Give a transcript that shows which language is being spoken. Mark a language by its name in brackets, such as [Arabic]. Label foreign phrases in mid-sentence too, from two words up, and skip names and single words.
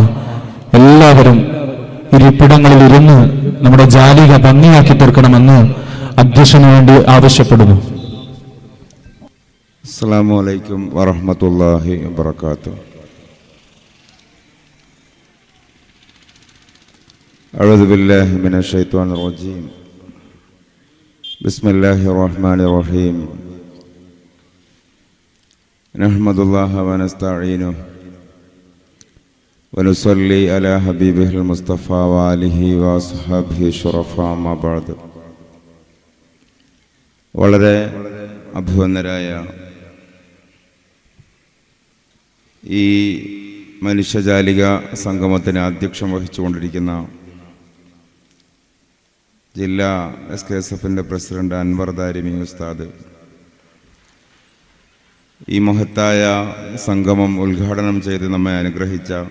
[Malayalam] എല്ലാവരും ഇരിപ്പിടങ്ങളിൽ ഇരുന്ന് നമ്മുടെ ജാലിക ഭംഗിയാക്കി തീർക്കണമെന്ന് അധ്യക്ഷന് വേണ്ടി ആവശ്യപ്പെടുന്നു. [Arabic] السلام عليكم ورحمة الله وبركاته. أعوذ بالله من الشيطان الرجيم بسم الله الرحمن الرحيم نحمد الله ونستعينه ونصلي على حبيبه المصطفى وآله وأصحابه الشرفاء ما بعد. [Malayalam] വളരെ അഭിവന്ദരായ ഈ മനുഷ്യജാലിക സംഗമത്തിന് അധ്യക്ഷം വഹിച്ചുകൊണ്ടിരിക്കുന്ന ജില്ലാ SKSFന്റെ പ്രസിഡന്റ് അൻവർ ദാരിമി ഉസ്താദ്, ഈ മഹത്തായ സംഗമം ഉദ്ഘാടനം ചെയ്ത് നമ്മെ അനുഗ്രഹിച്ച